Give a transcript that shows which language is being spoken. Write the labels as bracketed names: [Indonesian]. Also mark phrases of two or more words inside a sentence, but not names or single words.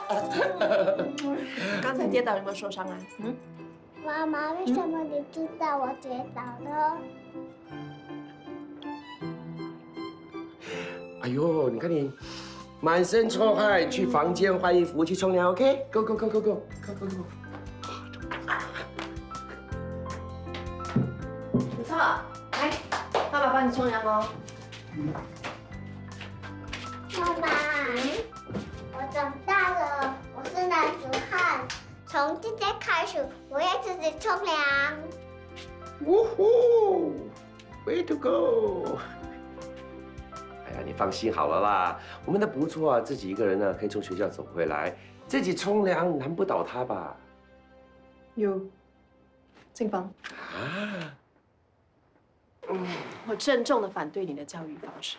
[Chinese] 刚才跌倒有没有受伤啊？妈妈，为什么你知道我跌倒了？哎呦，你看你满身臭汗，去房间换衣服，去冲凉 ，OK？ [English] Go go go go go go go go。 [Chinese] 不错，来，爸爸帮你冲凉哦。妈妈，我长大了，我是男子汉，从今天开始，我要自己冲凉。呜呼 ， [English] Way to go！ [Chinese] 哎呀，你放心好了啦，我们的不错啊，自己一个人呢可以从学校走回来，自己冲凉难不倒他吧？有，静芳。啊。我郑重的反对你的教育方式。